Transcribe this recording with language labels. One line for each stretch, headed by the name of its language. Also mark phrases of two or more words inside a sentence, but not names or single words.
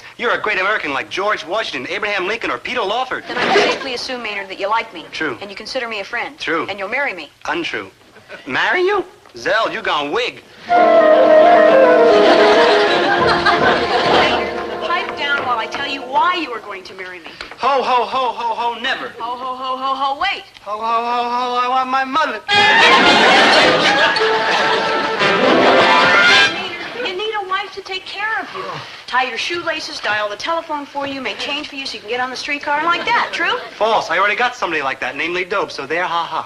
English: You're a great American like George Washington, Abraham Lincoln, or Peter Lawford. Then I can safely assume, Maynard, that you like me. True. And you consider me a friend. True. And you'll marry me. Untrue. Marry you? Zeld, you gone wig. Maynard, pipe down while I tell you why you are going to marry me. Ho, ho, ho, ho, ho, never. Ho, ho, ho, ho, ho, wait. Ho, ho, ho, ho, I want my mother. You need a wife to take care of you. Tie your shoelaces, dial the telephone for you, make change for you so you can get on the streetcar and like that. True? False. I already got somebody like that, namely Dope, so there, ha-ha.